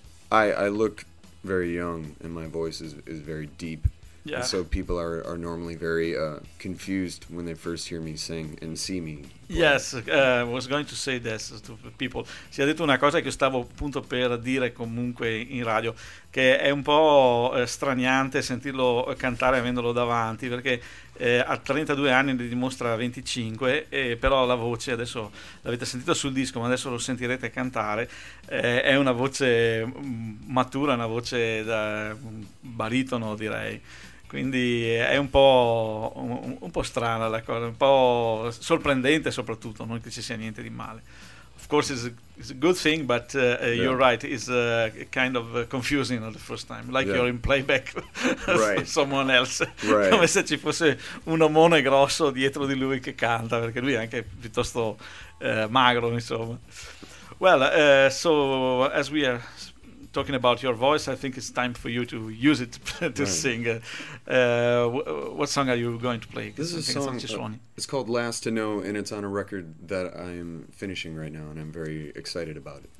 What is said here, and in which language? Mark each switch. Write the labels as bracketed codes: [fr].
[en] I look very young, and my voice is very deep. Yeah. And so people are normally very confused when they first hear me sing and see me. Play. Yes, I was going to say this to people. [it] Si è detto una cosa che stavo appunto per dire comunque in radio, che è un po' straniante sentirlo cantare avendolo davanti, perché ha 32 anni, ne dimostra 25, però la voce, adesso l'avete sentita sul disco, ma adesso lo sentirete cantare, è una voce matura, una voce da baritono, direi. Quindi è un po' strana la cosa, un po' sorprendente soprattutto, non che ci sia niente di male. [en] Of course it's a good thing, but you're right, it's kind of confusing the first time, like you're in playback someone else. Right. [it] Come se ci fosse un omone grosso dietro di lui che canta, perché lui è anche piuttosto magro, insomma. [en] Well, so as we are talking about your voice, I think it's time for you to use it to sing. What song are you going to play? This is a song, it's called Last to Know, and it's on a record that I'm finishing right now, and I'm very excited about it.